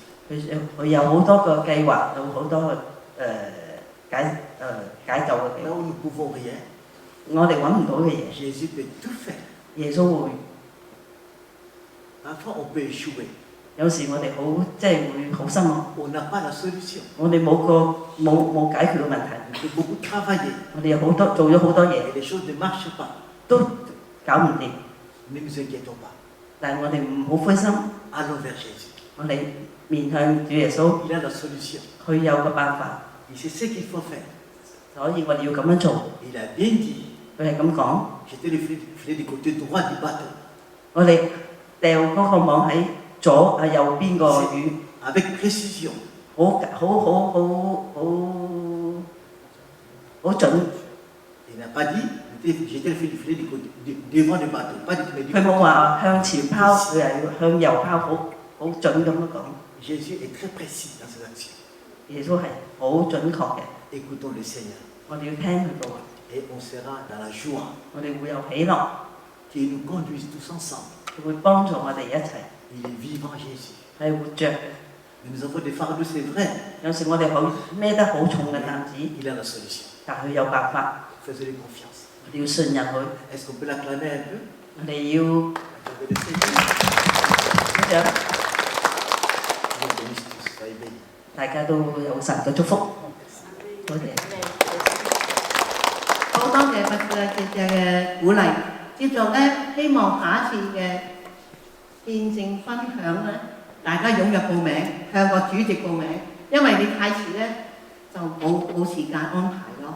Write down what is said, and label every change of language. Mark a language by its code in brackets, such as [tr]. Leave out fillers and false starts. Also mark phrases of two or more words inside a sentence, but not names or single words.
[yue] 佢有好多個計劃，有好多個解救嘅計劃。 [fr] Là où nous ne pouvons rien, [yue] 我哋揾唔到嘅嘢， [fr] Jésus peut tout faire. [yue] 耶穌會。 [fr] Parfois, on peut échouer. [yue] 有時我哋會好失望。 [fr] On n'a pas la solution. [yue] 我哋冇解決嘅問題。 [fr] On peut beaucoup travailler. [yue] 我哋有做咗好多嘢， [fr] Et les choses ne marchent pas. [yue] 都搞唔掂。 [fr] Ne nous inquiétons pas. [yue] 但係我哋唔好灰心， [fr] Allons vers Jésus. [yue] 我哋面向主耶穌， [fr] Il a la solution. [yue] 佢有個辦法， [fr] Et c'est ce qu'il faut faire. [yue] 所以我哋要咁樣做。 [fr] Il a bien dit. [yue] 佢係咁講， [fr] J'étais le filet du côté droit du bateau. [yue] 我哋掉嗰個網喺左右邊個魚， [fr] Avec précision. [yue] 好準。 [fr] Il n'a pas dit, j'étais le filet du côté devant le bateau. Pas dit, [yue] 佢冇話向前拋，佢係向右拋，好準咁樣講。 [fr] Jésus est très précis dans ses actions. [yue] 耶穌係好準確嘅， [fr] Écoutons le Seigneur. [yue] 我哋要聽佢嘅話， [fr] Et on sera dans la joie. [yue] 我哋會有喜樂， [fr] Qu'il nous conduise tous ensemble. [yue] 佢會幫助我哋一齊， [fr] Il est vivant Jésus. [yue] 係活着嘅。 [fr] Mais nous avons des fardeaux, c'est vrai. [yue] 有時我哋好孭得好重嘅擔子， [fr] Il a la solution. [yue] 但佢有辦法， [fr] Faisons-lui confiance. [yue] 我哋要信任佢。 [fr] Est-ce qu'on peut l'acclamer un peu? [yue] 我哋要 [fr] Acclamer le Seigneur. [yue] 咁樣， [fr] Nous bénissons tous. Soyez bénis. [yue] 大家都有神嘅祝福。多謝。好多謝佛姐姐嘅鼓勵。接續咧，希望下一次嘅見證分享咧，大家踴躍報名，向個主席報名，因為你太遲咧就冇時間安排咯。